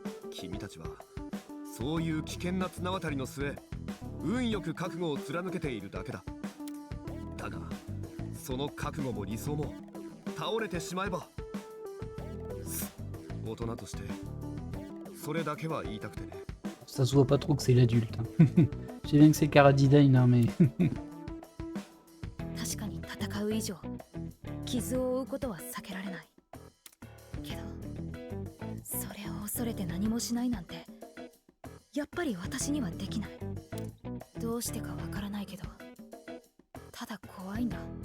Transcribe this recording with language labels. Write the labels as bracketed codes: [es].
[ja] 君たちはそういう危険な綱渡りの末運よく覚悟を貫けているだけだ。だがその覚悟も理想も倒れてしまえば、大人としてそれだけは言いたくてね。 [fr] Ça se voit pas trop que c'est l'adulte. Hein. Je sais bien que c'est Karadine, hein, mais... [ja] 確かに戦う以上傷を負うことは避けられない。けどそれを恐れて何もしないなんてやっぱり私にはできない。どうしてかわからないけどただ怖いんだ。